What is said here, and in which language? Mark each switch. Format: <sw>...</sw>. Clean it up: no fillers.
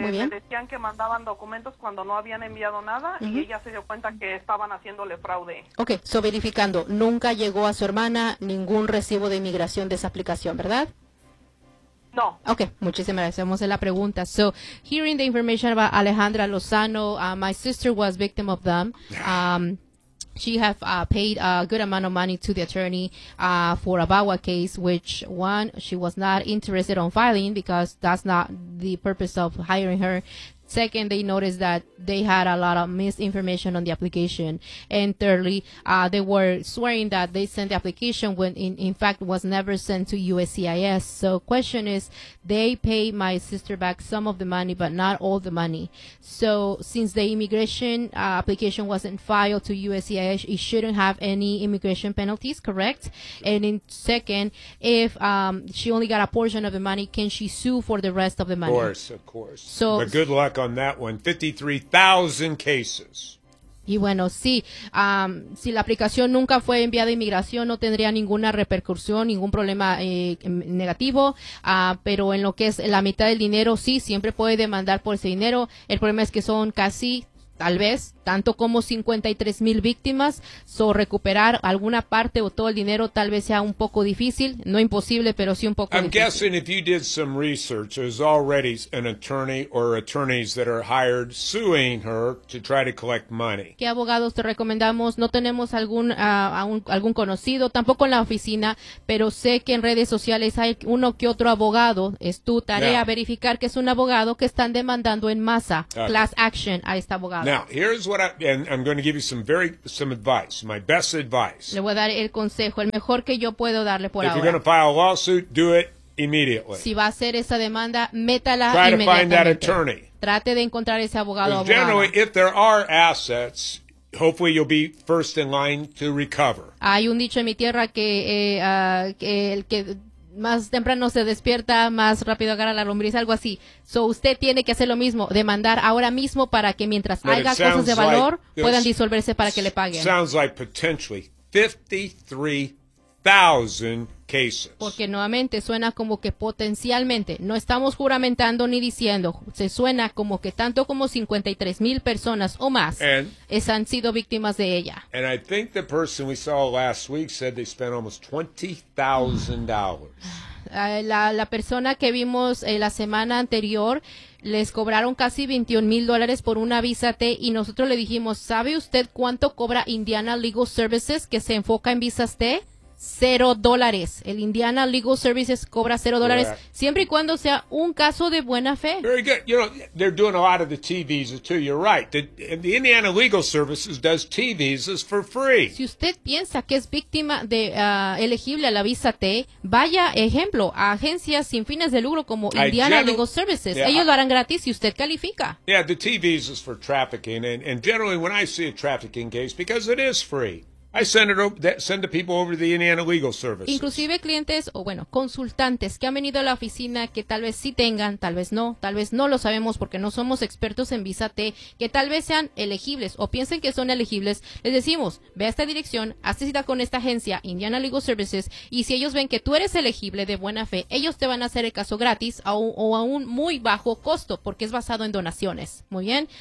<es>Le decían que mandaban documentos cuando no habían enviado nada, uh-huh, y ella se dio cuenta que estaban haciéndole fraude. Ok, so verificando, nunca llegó a su hermana ningún recibo de inmigración de esa aplicación, ¿verdad? No. Okay, muchísimas gracias. Vamos a la pregunta.</es> <en>So, hearing the information about Alejandra Lozano, my sister was victim of them. She have paid a good amount of money to the attorney for a VAWA case, which one, she was not interested on filing because that's not the purpose of hiring her. Second, they noticed that they had a lot of misinformation on the application. And thirdly, they were swearing that they sent the application when in fact was never sent to USCIS. So question is, they pay my sister back some of the money, but not all the money. So since the immigration application wasn't filed to USCIS, it shouldn't have any immigration penalties, correct? And in second, if she only got a portion of the money, can she sue for the rest of the money? Of course. So, but good luck on that one. 53,000 cases.</en> <es>Y bueno, sí, si la aplicación nunca fue enviada a inmigración, no tendría ninguna repercusión, ningún problema negativo, pero en lo que es la mitad del dinero, sí, siempre puede demandar por ese dinero. El problema es que son casi tal vez, tanto como 53,000 víctimas, so recuperar alguna parte o todo el dinero tal vez sea un poco difícil, no imposible, pero sí un poco difícil.</es> <en>I'm guessing if you did some research, there's already an attorney or attorneys that are hired suing her to try to collect money.</en> <es>¿Qué abogados te recomendamos? No tenemos algún conocido, tampoco en la oficina, pero sé que en redes sociales hay uno que otro abogado. Es tu tarea</es> <en>Now,</en> <es>verificar que es un abogado que están demandando en masa, okay. Class action a esta abogada.</es> <en>Now, here's what I'm going to give you some advice, my best advice.</en> <es>Le voy a dar el consejo, el mejor que yo puedo darle por</es> <en>If</en> <es>ahora.</es> <en>If you're going to file a lawsuit, do it immediately.</en> <es>Si va a hacer esa demanda, métala</es> <en>Try</en> <es>inmediatamente.</es> <en>To find that attorney.</en> <es>Trate de encontrar ese abogado abogada.</es> <en>Generally, if there are assets, hopefully you'll be first in line to recover.</en> <es>Hay un dicho en mi tierra que el que más temprano se despierta, más rápido agarra la lombriz, algo así. So usted tiene que hacer lo mismo, demandar ahora mismo para que mientras haya cosas de valor,</es> <en>like,</en> <es>puedan disolverse para que le paguen.</es> <en>Sounds like potentially 53,000 cases.</en> <es>Porque nuevamente suena como que potencialmente, no estamos juramentando ni diciendo, se suena como que tanto como 53,000 personas o más han sido víctimas de ella.</es> <en>And I think the person we saw last week said they spent almost $20,000.</en> <es>La persona que vimos la semana anterior, les cobraron casi $21,000 por una visa T y nosotros le dijimos, ¿sabe usted cuánto cobra Indiana Legal Services que se enfoca en visas T? $0. El Indiana Legal Services cobra $0 siempre y cuando sea un caso de buena fe.</es> <en>Very good. You know, they're doing a lot of the T visas too. You're right. The Indiana Legal Services does T visas for free.</en> <es>Si usted piensa que es víctima de elegible a la visa T, vaya ejemplo a agencias sin fines de lucro como Indiana Legal Services. Yeah, ellos lo harán gratis si usted califica.</es> <en>Yeah, the T visas for trafficking. And generally when I see a trafficking case, because it is free, I send the people over to the Indiana Legal Services.</en> <es>Inclusive clientes o bueno, consultantes que han venido a la oficina que tal vez sí tengan, tal vez no lo sabemos porque no somos expertos en visa T, que tal vez sean elegibles o piensen que son elegibles, les decimos, ve a esta dirección, hazte cita con esta agencia, Indiana Legal Services, y si ellos ven que tú eres elegible de buena fe, ellos te van a hacer el caso gratis o a un muy bajo costo porque es basado en donaciones. Muy bien.</es>